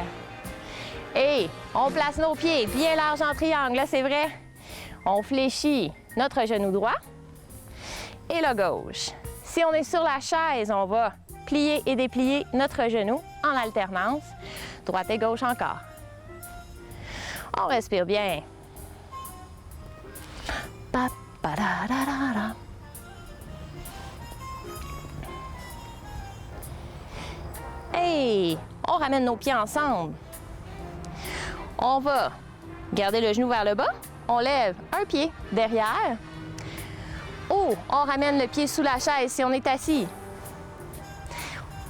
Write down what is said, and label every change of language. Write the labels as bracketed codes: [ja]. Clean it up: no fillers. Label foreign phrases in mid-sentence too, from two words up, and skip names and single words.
[fr] Et on place nos pieds bien larges en triangle. Là, c'est vrai. On fléchit notre genou droit et le gauche. Si on est sur la chaise, on va plier et déplier notre genou en alternance. Droite et gauche encore. On respire bien. Pa-pa-da-da-da-da. Hey! On ramène nos pieds ensemble. On va garder le genou vers le bas. On lève un pied derrière. Ou on ramène le pied sous la chaise si on est assis.